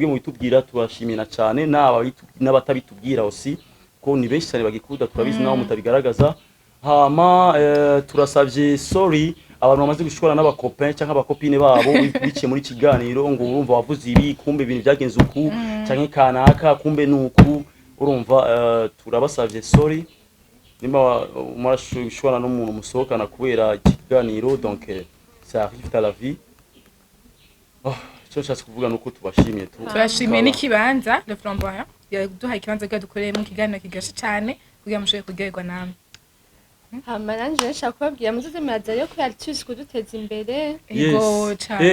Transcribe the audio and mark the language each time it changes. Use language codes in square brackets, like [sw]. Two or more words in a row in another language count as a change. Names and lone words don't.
[rn] mu bitubwira turashimira cyane n'abatabitubwira aussi ko ni benshi cyane bagikunda turabizi naho mutabigaragaza hama turasavye sorry abantu bamaze gushora n'abakopain cyangwa abakopine babo biciye muri kiganiro ngo urumva wavuze ibi kumbe ibintu byagenze uku cyangwa kanaka kumbe nuku urumva turabasavye sorry nimba murashobora n'umuntu musohokana kubera ikiganiro [fr] donc ça arrive dans la vie. [rn] Cyo nshatse kuvuga nuko tubashimiye turashimiye n'ikibanza le flamboyant yaduhaye ikibanza cyo dukoreye mu kiganiro kigashe cyane kugira mushoboye kugerwa namwe. Hama nanje nshaka kubabwira muzoze muraza yo kuri Altus kuduteza imbere. Ego cyane.